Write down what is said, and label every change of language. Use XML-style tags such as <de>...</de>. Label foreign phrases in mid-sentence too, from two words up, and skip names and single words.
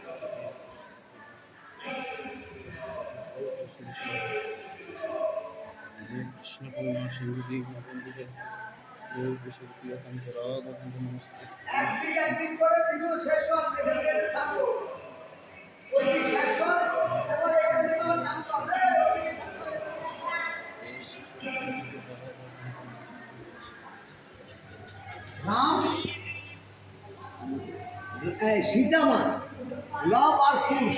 <sa>हे कृष्ण पूर्णाश्चर्य दीनबंधु जगत्पति ओम कृष्ण गोपिका कांत राधा कांत नमस्ते</sa> <bn>একদিক করে ভিডিও শেষ কর, এটা থাকো ওই দিক শেষ কর, এবারে এখান থেকে আমার কাম করবে। নাম সীতামা, লব আর কুশ।</bn>